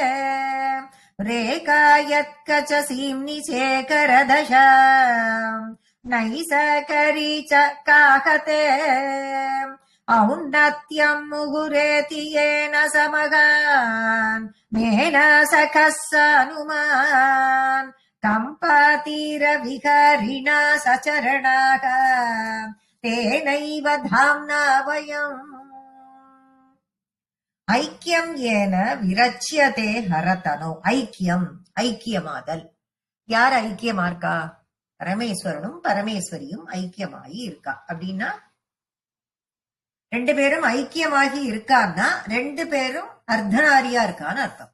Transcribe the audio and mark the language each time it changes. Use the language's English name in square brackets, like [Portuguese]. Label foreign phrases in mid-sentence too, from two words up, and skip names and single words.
[Sanskrit] रेखायत्कचसीम्नि शेखरदशा नैसकरी च काहते औन्नत्यं मुहुरेति येन समगान् मेन सखः सानुमान् कम्पातीरविहरिणा सचरणाः तेनैव धाम्ना वयम्। ऐक्यं येन विरच्यते हरतनौ. [Tamil] ஐக்கியம், ஐக்கியமாதல். யார் ஐக்கியமா இருக்கா? பரமேஸ்வரனும் பரமேஸ்வரியும் ஐக்கியமாகி இருக்கா. அப்படின்னா ரெண்டு பேரும் ஐக்கியமாகி இருக்கான்னா ரெண்டு பேரும் அர்த்தநாரியா இருக்கான்னு அர்த்தம்.